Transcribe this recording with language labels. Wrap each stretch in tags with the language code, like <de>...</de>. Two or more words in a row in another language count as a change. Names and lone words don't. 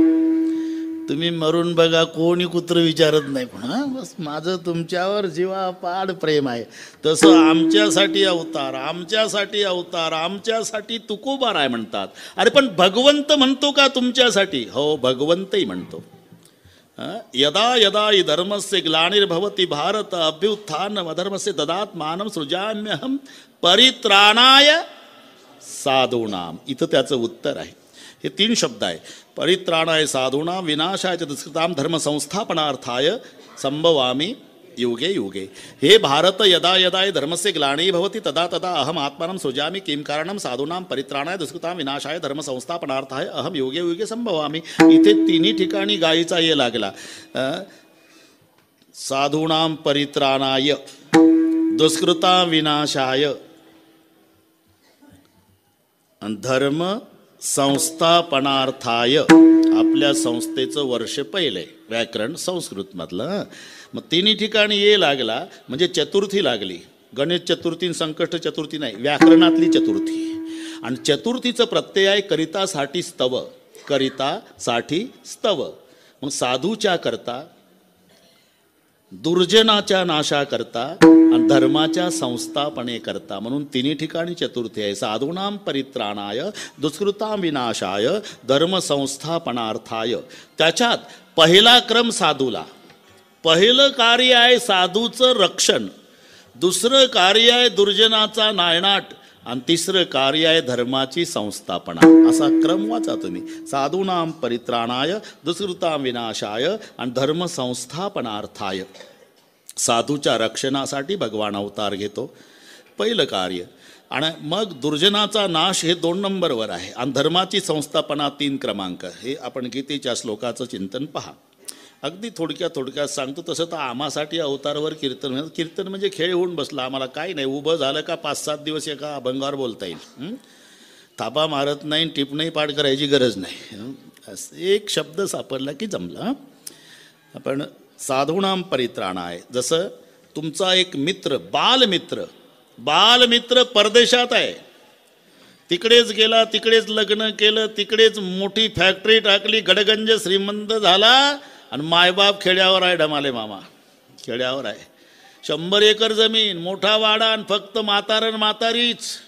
<mr>तुम्ही मरून बघा, कोणी कुत्र विचारत नाही, पण बस माझं तुमच्यावर जीवापाड प्रेम आहे. तसं आमच्यासाठी अवतार, आमच्यासाठी अवतार, आमच्यासाठी तुकोबाराय म्हणतात. अरे पण भगवंत म्हणतो का तुमच्यासाठी? हो, भगवंतही म्हणतो.</mr> <sa>यदा यदा हि धर्मस्य ग्लानिर्भवति भारत अभ्युत्थानम् अधर्मस्य ददात्मानं सृजाम्यहं परित्राणाय साधूनाम.</sa> <mr>इथं त्याचं उत्तर आहे. हे 3 शब्द आहे.</mr> <sa>परित्राणाय साधूनां विनाशाय च दुष्कृतां धर्म संस्थापनार्थाय संभवामि युगे युगे. हे भारत यदा यदा धर्मस्य ग्लानी भवति तदा तदा अहम आत्मानं सृजामि किं कारणं साधूनां परित्राणाय दुष्कृतां विनाशाय धर्म संस्थापनार्थाय अहम युगे युगे संभवामि.</sa> <mr>इथे 3 ठिकाणी गायीचा ये लागला.</mr> <sa>साधूनां परित्राणाय, दुष्कृतां विनाशाय, धर्म संस्थापनार्थाय.</sa> <mr>आपल्या संस्थेचं वर्ष पहिले व्याकरण संस्कृत मधलं. मग 3 ठिकाणी ये लागला म्हणजे चतुर्थी लागली. गणेश चतुर्थी, संकष्ट चतुर्थी नाही, व्याकरणातली चतुर्थी. आणि चतुर्थीचं प्रत्यय आहे करितासाठी स्तव, करितासाठी स्तव. मग साधूच्या करता, दुर्जनाच्या नाशा करता आणि धर्माच्या संस्थापने करता, म्हणून 3 ठिकाणी चतुर्थी आहे.</mr> <sa>साधूनां परित्राणाय, दुष्कृतां विनाशाय, धर्म संस्थापनार्थाय.</sa> <mr>त्याच्यात पहिला क्रम साधूला. पहिलं कार्य आहे साधूचं रक्षण, दुसरं कार्य आहे दुर्जनाचा नायनाट, आणि तिसरं कार्य आहे धर्माची संस्थापना. असा क्रम वाचा तुम्ही.</mr> <sa>साधूनां परित्राणाय, दुष्कृतां विनाशाय आणि धर्म संस्थापनार्थाय.</sa> <mr>साधूच्या रक्षणासाठी भगवान अवतार घेतो, पहिलं कार्य. आणि मग दुर्जनाचा नाश हे 2 नंबरवर आहे, आणि धर्माची संस्थापना 3 क्रमांक. हे आपण गीतेच्या श्लोकाचं चिंतन पहा. अगदी थोडक्यात सांगतो. तसं तर आम्हासाठी अवतारवर कीर्तन म्हणजे खेळ होऊन बसला. आम्हाला काही नाही, उभं झालं का 5-7 दिवस एका अभंगावर बोलता येईल. थापा मारत नाही, टिपणंही पाठ करायची गरज नाही. एक शब्द सापडला की जमला. आपण</mr> <sa>साधूनां परित्राणाय.</sa> <mr>जसं तुमचा एक मित्र, बालमित्र परदेशात आहे, तिकडेच गेला, तिकडेच लग्न केलं, तिकडेच मोठी फॅक्टरी टाकली, गडगंज श्रीमंत झाला, आणि मायबाप खेड्यावर आहे. ढमाले मामा खेड्यावर आहे. 100 एकर जमीन, मोठा वाडा, आणि फक्त म्हातारण म्हातारीच.</mr>